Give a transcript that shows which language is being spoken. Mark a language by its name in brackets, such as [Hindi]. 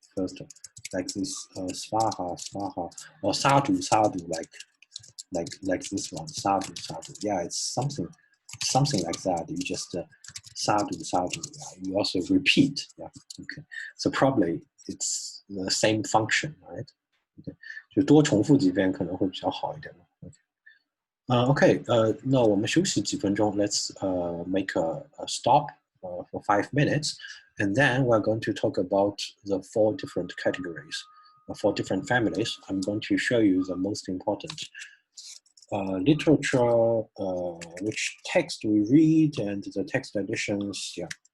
[English] first, like this svaha, svaha, or sadhu, sadhu, like this one, sadhu, sadhu. Yeah, it's something like that. You just sadhu, sadhu. Yeah. You also repeat. Yeah. Okay. So probably it's the same function, right? Okay. [Chinese] 就多重复几遍可能会比较好一点。 Okay. 那我们休息几分钟。 [English] Let's make a stop for 5 minutes, and then we're going to talk about the 4 different categories, 4 different families. I'm going to show you the most important literature, which text we read, and the text editions. Yeah.